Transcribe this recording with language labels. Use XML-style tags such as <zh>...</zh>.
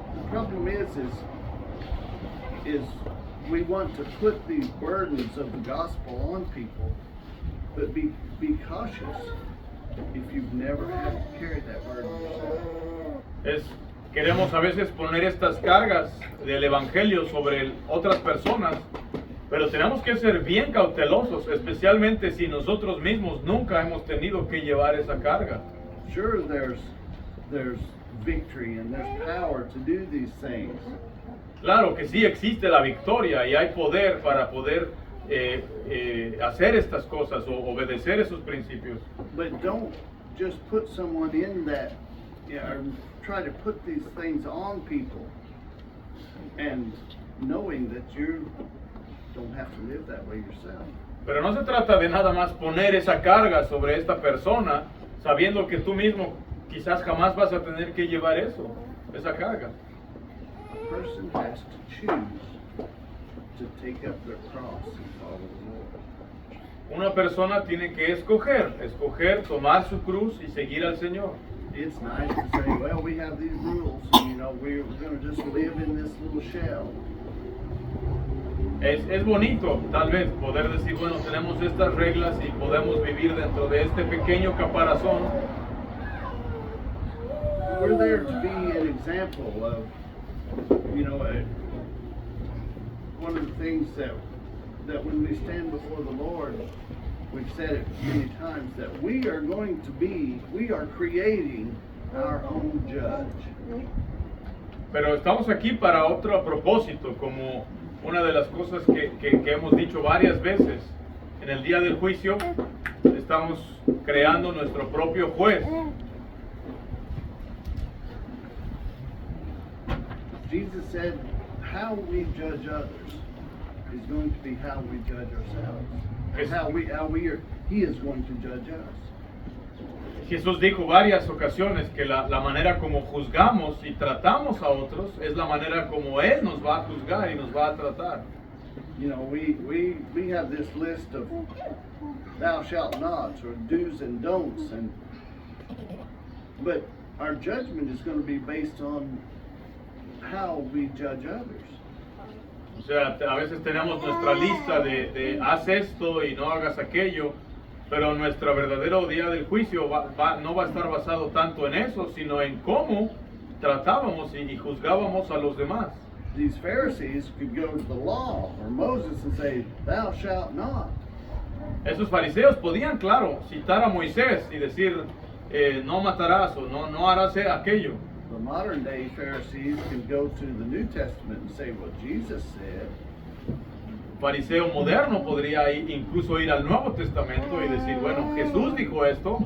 <en>problem is we want to put these burdens of the gospel on people, but be cautious if you've never had to carry that burden yourself.</en> <es>Queremos a veces poner estas cargas del evangelio sobre otras personas, pero tenemos que ser bien cautelosos, especialmente si nosotros mismos nunca hemos tenido que llevar esa carga.</es> <en>Sure, there's victory and there's power to do these things.</en> <es>Claro que sí existe la victoria y hay poder para poder hacer estas cosas o obedecer esos principios.</es> <en>But don't just put someone in that, or try to put these things on people, and knowing that you don't have to live that way yourself.</en> <es>Pero no se trata de nada más poner esa carga sobre esta persona, sabiendo que tú mismo quizás jamás vas a tener que llevar esa carga.</es> <en>A person has to choose to take up their cross and follow the Lord.</en> <es>Una persona tiene que escoger tomar su cruz y seguir al Señor.</es> <en>It's nice to say, well, we have these rules, and, we're going to just live in this little shell.</en> <es>Es bonito, tal vez, poder decir, bueno, tenemos estas reglas y podemos vivir dentro de este pequeño caparazón.</es> <en>We're there to be an example of, one of the things that when we stand before the Lord, we've said it many times, that we are creating our own judge.</en> <es>Pero estamos aquí para otro propósito, como una de las cosas que hemos dicho varias veces. En el día del juicio estamos creando nuestro propio juez.</es> <en>Jesus said, how we judge others is going to be how we judge ourselves. He is going to judge us.</en> <es>Jesús dijo varias ocasiones que la manera como juzgamos y tratamos a otros es la manera como Él nos va a juzgar y nos va a tratar.</es> <en>We have this list of thou shalt nots, or do's and don'ts, but our judgment is going to be based on how we judge others.</en> <es>O sea, a veces tenemos nuestra lista de haz esto y no hagas aquello, pero nuestro verdadero día del juicio no va a estar basado tanto en eso, sino en cómo tratábamos y juzgábamos a los demás.</es> <en>These Pharisees could go to the law or Moses and say, thou shalt not.</en> <es>Esos fariseos podían, claro, citar a Moisés y decir, no matarás o no harás aquello.</es> <en>The modern day Pharisees can go to the New Testament and say, well, Jesus said.</en> <es>Fariseo moderno podría incluso ir al Nuevo Testamento y decir, bueno, Jesús dijo esto.</es>